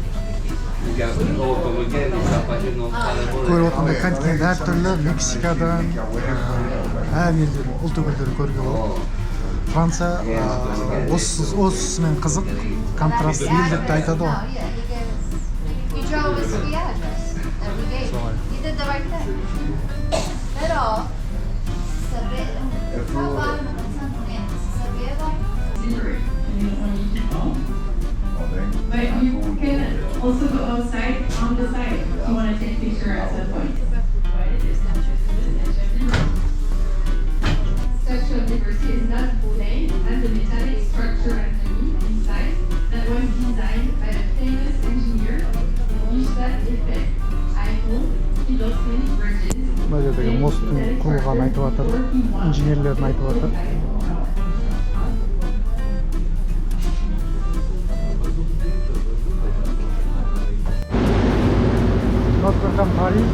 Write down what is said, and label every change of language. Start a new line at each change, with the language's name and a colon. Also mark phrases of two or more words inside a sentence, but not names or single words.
Kazakh: Көріп отырғандай континент әртүрлі, Мексикадан әр елдердің ұлт өкілдерін көруге болады. Франция осысымен қызық, контраст ел деп те айтады ғой.
English: You drove us the address that we gave you. You did the right thing. Pero, but you can also go outside on the side if you want to take a picture at some point. Statue of Liberty is not plain, it has a metallic structure underneath inside that was designed by a famous engineer, Эйфел. I hope he lost many bridges.
Kazakh: Мына жердегі мосттың құрылғанын айтып жатыр, инженерлерін айтып жатыр. Нотр-Дам Париж.